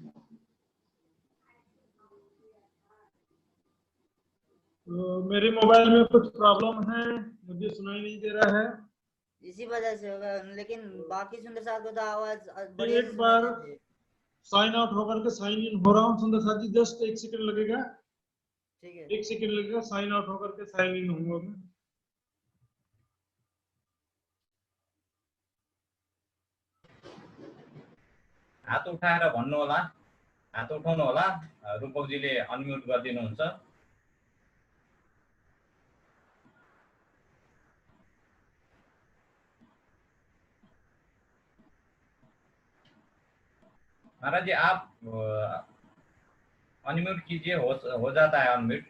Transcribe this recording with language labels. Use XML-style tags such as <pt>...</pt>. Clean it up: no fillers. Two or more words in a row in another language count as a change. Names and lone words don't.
<hi>तो मेरे मोबाइल में कुछ प्रॉब्लम है, मुझे सुनाई नहीं दे रहा है, इसी वजह से होगा, लेकिन बाकी सुंदर साथ को तो आवाज एक बार</hi> <en>sign out</en> <hi>होकर के</hi> <en>sign in</en> <hi>हो रहा हूँ। सुंदर साथ जी जस्ट 1 सेकंड लगेगा। ठीक है। 1 सेकंड लगेगा,</hi> <en>sign out</en> <hi>होकर के</hi> <en>sign in</en> <hi>होऊंगा मैं।</hi> <ne>हात उठाएर भन्नु होला, हात उठाउनु होला। रूपकजीले अनम्युट गरिदिनुहुन्छ।</ne> <hi>महाराज जी आप अनम्यूट कीजिए, हो जाता है अनम्यूट।</hi>